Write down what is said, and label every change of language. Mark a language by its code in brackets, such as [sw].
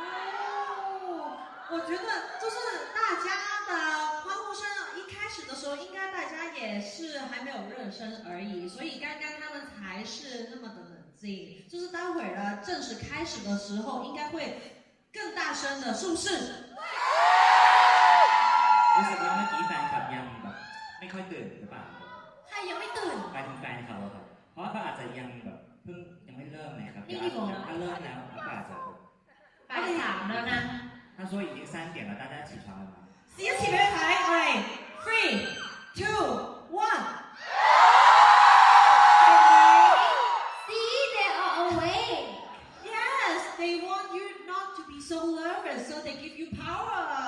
[zh] 哦，我觉得就是大家的欢呼声，一开始的时候应该大家也是还没有热身而已，所以刚刚他们才是那么的冷静。就是待会儿呢正式开始的时候，应该会更大声的，是不是？ [th] รู้สึกว่าเมื่อกี้แฟนคลับยังแบบไม่ค่อยตื่นหรือเปล่า ใครยังไม่ตื่น หมายถึงแฟนเขาครับเพราะว่าเขาอาจจะยังแบบเพิ่งยังไม่เริ่มเลยครับ นี่ดีกว่า ถ้าเริ่มแล้วเขาอาจจะ บ่ายสามแล้วนะ [zh] 他说已经3点了，大家起床了吗？先起牌牌，哎 ， [en] three, two, one。 See they are awake Yes, they want you not to be so nervous, so they give you power.